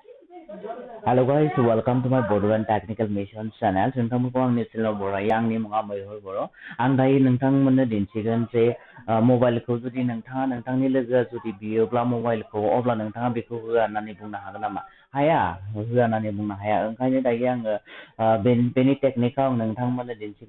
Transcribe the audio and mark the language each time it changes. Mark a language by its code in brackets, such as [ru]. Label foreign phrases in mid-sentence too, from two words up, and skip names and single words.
[en] Hello guys, welcome to my Broadband Technical Mission channel. [brx] नोंथांमोनखौ आंनि चेनेलाव बरायो आंनि मुङा मैहुर बर'। आं दायो नोंथांमोननो दिन्थिगोन जे मबाइलखौ जुदि नोंथाङा नोंथांनि लोगोआ जुदि बियोब्ला मबाइलखौ अब्ला नोंथाङा बेखौ होआ होननानै बुंनो हागोन नामा? हाया, होआ होननानै बुंनो हाया। ओंखायनो दायो आङो बेनि टेकनिकखौ आं नोंथांमोननो दिन्थिगोन।